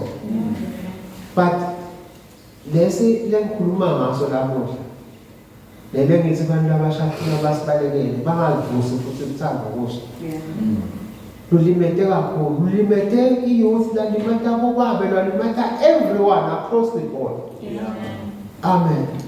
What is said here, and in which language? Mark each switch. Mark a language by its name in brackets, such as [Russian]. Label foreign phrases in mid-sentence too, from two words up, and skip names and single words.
[Swati] But lesi lengikhuluma ngaso lamuhla lele ngithi abantu abashafuna basibalekele bangalivusi futhi uthando kuso. Lulimete kakhulu, lulimete iyouth, lalimata kobabe, lalimata [English] everyone across the board. [Swati] Amen.